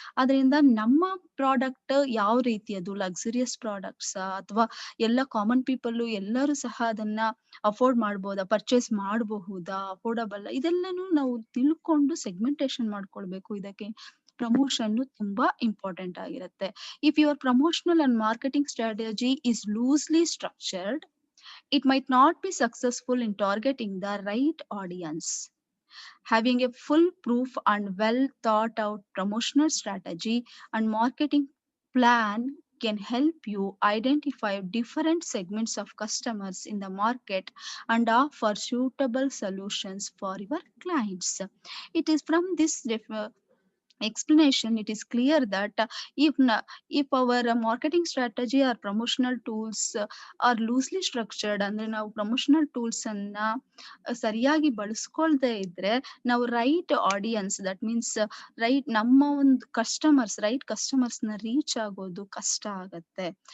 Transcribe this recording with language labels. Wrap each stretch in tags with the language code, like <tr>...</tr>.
<kn>ಅದರಿಂದ ನಮ್ಮ ಪ್ರಾಡಕ್ಟ್ ಯಾವ ರೀತಿಯದು, ಲಕ್ಸುರಿಯಸ್ ಪ್ರಾಡಕ್ಟ್ಸ್ ಅಥವಾ ಎಲ್ಲ ಕಾಮನ್ ಪೀಪಲ್ ಎಲ್ಲರೂ ಸಹ ಅದನ್ನ ಅಫೋರ್ಡ್ ಮಾಡ್ಬೋದಾ, ಪರ್ಚೇಸ್ ಮಾಡಬಹುದಾ, ಅಫೋರ್ಡಬಲ್, ಇದೆಲ್ಲನೂ ನಾವು ತಿಳ್ಕೊಂಡು ಸೆಗ್ಮೆಂಟೇಶನ್ ಮಾಡ್ಕೊಳ್ಬೇಕು. ಇದಕ್ಕೆ ಪ್ರಮೋಷನ್ ತುಂಬಾ ಇಂಪಾರ್ಟೆಂಟ್ ಆಗಿರುತ್ತೆ.</kn> <en>If your promotional and marketing strategy is loosely structured, it might not be successful in targeting the right audience. Having a full proof and well thought out promotional strategy and marketing plan can help you identify different segments of customers in the market and offer suitable solutions for your clients. It is from this explanation it is clear that if our marketing strategy or promotional tools are loosely structured,</en> <kn>ಅಂದ್ರೆ ನಾವು promotional tools ಅನ್ನ ಸರಿಯಾಗಿ ಬಳಸ್ಕೊಳ್ದೇ ಇದ್ರೆ ನಾವು right audience, that means ನಮ್ಮ ಒಂದು right customers ನ reach ಆಗೋದು ಕಷ್ಟ ಆಗತ್ತೆ.</kn>